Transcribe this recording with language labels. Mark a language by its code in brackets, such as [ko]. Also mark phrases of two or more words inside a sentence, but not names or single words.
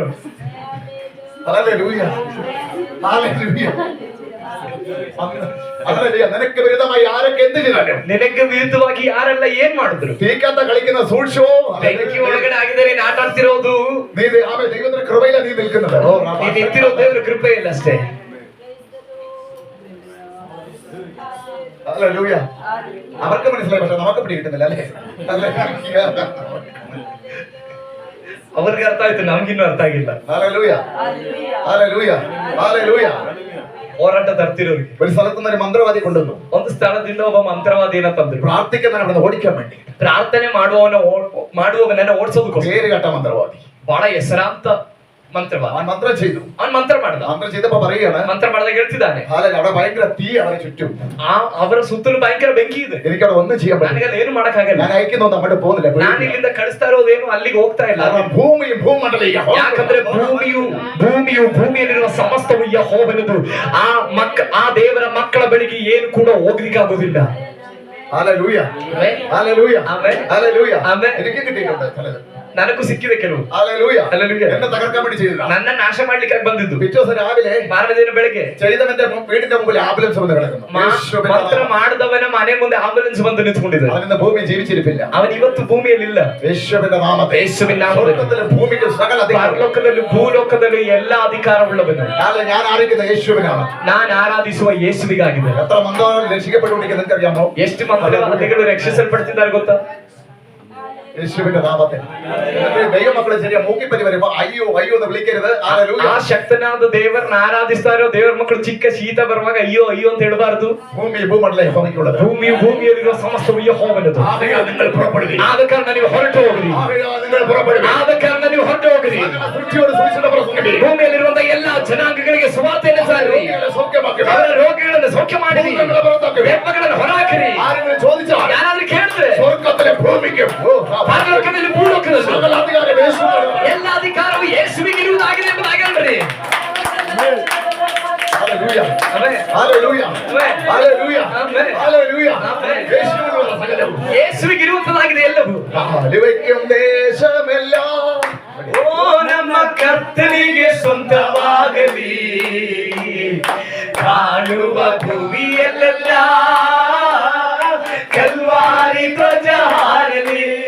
[kn] ಹಲ್ಲೆಲೂಯಾ. ಹಲ್ಲೆಲೂಯಾ. ಹಲ್ಲೆಲೂಯಾ. ನಿನಗೆ ವಿರುದ್ಧವಾಗಿ ಯಾರಕ್ಕೆ ಎಂದಿದ್ದಾನೆ? ನಿನಗೆ ವಿರುದ್ಧವಾಗಿ ಯಾರೆಲ್ಲ ಏನ್ ಮಾಡಿದ್ರು? ತೀಕಂತ ಗಳಿಕಿನ ಸೂಡ್ಸು ಬೆಂಕಿ ಒಳಗಡೆ ಆಗಿದೆ. ನೀನ್ ಆಟ ಆಡ್ತಿರೋದು. ನೀನು ಆಮೇಲೆ ದೈವದ ಕೃಪೆಯಲ್ಲಿ ನೀನು ನಿಲ್ക്കുന്നത്. ನೀನ್ ನಿಂತಿರೋ ದೇವರ ಕೃಪೆ ಇಲ್ಲ ಅಷ್ಟೇ. [ml] ഹല്ലേലൂയ. അവർക്ക് മനസ്സിലായി, പക്ഷെ നമുക്ക് പിടികിട്ടുന്നില്ല അല്ലേ? [kn] ಅವ್ರಿಗೆ ಅರ್ಥ ಆಯ್ತು, ನಮ್ಗಿನ್ನೂ ಅರ್ಥ ಆಗಿಲ್ಲ. [ml] ഹല്ലേലൂയ. ഹല്ലേലൂയ. ഹല്ലേലൂയ. [kn] ಹೋರಾಟ ತರ್ತಿರೋರಿಗೆ [ml] ഒരു സ്ഥലത്തുനിന്ന് ഒരു മന്ത്രവാദി കൊണ്ടുവന്നു. [kn] ಒಂದು ಸ್ಥಳದಿಂದ ಒಬ್ಬ ಮಂತ್ರವಾದಿನ ತಂದ್ರು. [ml] പ്രാർത്ഥിക്കുന്നവനെ ഓടിക്കാൻ വേണ്ടി. [kn] ಪ್ರಾರ್ಥನೆ ಮಾಡುವವನನ್ನ ಓಡಿಸೋದಕ್ಕೋಸ್ಕರ. [ml] പേരുകേട്ട മന്ത്രവാദി, [kn] ಬಹಳ ಹೆಸರಾಂತ ಮಂತ್ರವಾದಿ. [ml] അവൻ മന്ത്രം ചെയ്തു. [kn] ಅವನ್ ಮಂತ್ರ ಮಾಡ್ದ. [ml] മന്ത്രം ചെയ്തപ്പോ പറയുകയാണ്, [kn] ಮಂತ್ರ ಮಾಡಿದಾಗ ಹೇಳ್ತಿದ್ದಾನೆ, [ml] അവിടെ ഭയങ്കര തീ അവരെ ചുറ്റും. [kn] ಅವರ ಸುತ್ತಲೂ ಭಯಂಕರ ಬೆಂಕಿ ಇದೆ. [ml] എനിക്ക് അവിടെ ഒന്നും ചെയ്യാൻ പറ്റില്ല. [kn] ನನಗೆ ಏನು ಮಾಡಕ್ಕಾಗಲ್ಲ. [ml] ഞാൻ അയക്കുന്നു അങ്ങോട്ട് പോകുന്നില്ല. [kn] ನಾನು ಇಲ್ಲಿಂದ ಕಳಿಸ್ತಾ ಇರೋದೇನು ಅಲ್ಲಿಗೆ ಹೋಗ್ತಾ ಇಲ್ಲ. ಭೂಮಿಯು ಭೂಮಂಡಲ ಈಗ. ಯಾಕಂದ್ರೆ ಭೂಮಿಯಲ್ಲಿರುವ ಸಮಸ್ತವು ಯೆಹೋವನದು. ಆ ದೇವರ ಮಕ್ಕಳ ಬಳಿಗೆ ಏನು ಕೂಡ ಹೋಗ್ಲಿಕ್ಕಾಗೋದಿಲ್ಲ. [ml] ഹല്ലേലൂയ. ഹല്ലേലൂയ. ഹല്ലേലൂയ. എനിക്ക് കിട്ടിയിട്ടുണ്ട് ചിലത്. [kn] ನನಗೂ ಸಿಕ್ಕಿದೆ ಕೆಲವು. [ml] ഹല്ലേലൂയ. [kn] ಹಲ್ಲೆಲೂಯಾ. [ml] എന്നെ തകർക്കാൻ വേണ്ടി ചെയ്തതാ. [kn] ನನ್ನ ನಾಶ ಮಾಡ್ಲಿಕ್ಕೆ ಬಂದಿದ್ದು. [ml] പിറ്റേ ദിവസം രാവിലെ [kn] ಮಾರನೇ ದಿನ ಬೆಳಗ್ಗೆ [ml] ചെയ്തവന്റെ വീടിന്റെ മുമ്പിൽ ആംബുലൻസ് വന്ന് കിടക്കുന്നു. [kn] ಮಂತ್ರ ಮಾಡಿದವನ ಮನೆ ಮುಂದೆ ಆಂಬುಲೆನ್ಸ್ ಬಂದು ನಿಂತ್ಕೊಂಡಿದೆ. [ml] അവൻ ഇന്ന് ഭൂമി ജീവിച്ചിരിപ്പില്ല. [kn] ಅವನು ಇವತ್ತು ಭೂಮಿಯಲ್ಲಿಲ್ಲ. [ml] യേശുവിന്റെ നാമത്തിൽ. [kn] ಯೇಸುವಿನ ನಾಮದಲ್ಲಿ. ಸ್ವರ್ಗದಲ್ಲಿ ಭೂಮಿಗೆ ಸಕಲ ಅಧಿಕಾರ. ಪರಲೋಕದಲ್ಲಿ ಭೂಲೋಕದಲ್ಲಿ ಎಲ್ಲ ಅಧಿಕಾರವುಳ್ಳವನು. [ml] ഞാൻ ആരാധിക്കുന്ന യേശുവിനാണ്. [kn] ನಾನು ಆರಾಧಿಸುವ ಯೇಸುವಿಗಾಗಿದೆ. [ml] എത്ര മന്ത്രവാദികൾ രക്ഷിക്കപ്പെട്ടുകൊണ്ടിരിക്കുന്നത് നിങ്ങൾക്കറിയാമോ? [kn] ಎಷ್ಟು ಮಂತ್ರವಾದಿಗಳು ರಕ್ಷಿಸಲ್ಪಡ್ತಿದ್ದಾರೆ ಗೊತ್ತಾ? [ml] യേശുവിന്റെ നാമത്തിൽ. ദൈവമക്കളെ ശരിയാ മൂക്കിപ്പനി വരുമ്പോ അയ്യോ അയ്യോ എന്ന് വിളിക്കരുത്. [kn] ಆ ಶಕ್ತನಾದ ದೇವರನ್ನ ಆರಾಧಿಸ್ತಾ ಇರೋ ದೇವರ ಮಕ್ಕಳು ಚಿಕ್ಕ ಶೀತ ಬರುವಾಗ ಅಯ್ಯೋ ಅಯ್ಯೋ ಅಂತ ಹೇಳಬಾರದು. ಭೂಮಿ ಭೂಮಂಡಲ ಯೆಹೋವನಿಗೆ. ಭೂಮಿಯಲ್ಲಿರುವ ಸಮಸ್ತವು ಯೆಹೋವನದು. ಆದ ಕಾರಣ ನೀವು ಹೊರಟು ಹೋಗ್ರಿ. ಆದ ಕಾರಣ ನೀವು ಹೊರಟು ಹೋಗ್ರಿ. ಭೂಮಿಯಲ್ಲಿರುವಂತಹ ಎಲ್ಲಾ ಜನಾಂಗಗಳಿಗೆ ಸುವಾರ್ತೆಯನ್ನು ಸಾರಿ. ಅವರ ರೋಗಿಗಳನ್ನು ಸೌಖ್ಯ ಮಾಡಿರಿ. ಬೆಪ್ಪಗಳನ್ನು ಹೊರಹಾಕಿರಿ. ಯಾರಾದ್ರೂ ಕೇಳಿದ್ರೆ ಪರಲೋಕದಲ್ಲಿ ಭೂಲೋಕದಲ್ಲಿ ಎಲ್ಲ ಅಧಿಕಾರವು ಯೇಸುವಿಗೆ ಇರುವುದಾಗಿದೆ ಎಂಬುದಾಗಿ ಹೇಳ್ರಿ. [ml] ഹല്ലേലൂയ. ഹല്ലേലೂയ. ഹല്ലേലೂയ. ഹല്ലേലൂയ. [kn] ಯೇಸುವಿಗೆ ಇರುವಂತದಾಗಿದೆ ಎಲ್ಲವೂ. ಹಾಲಿವೈക്കും ದೇಶಮೆല്ലാം ಓ ನಮ್ಮ ಕರ್ತನಿಗೆ ಸ್ವಂತವಾಗಲಿ. ಕಾಣುವ ಭೂಮಿಯಲ್ಲೆಲ್ಲ ಕಲ್ವಾರಿ ಧ್ವಜ ಹಾರಲಿ.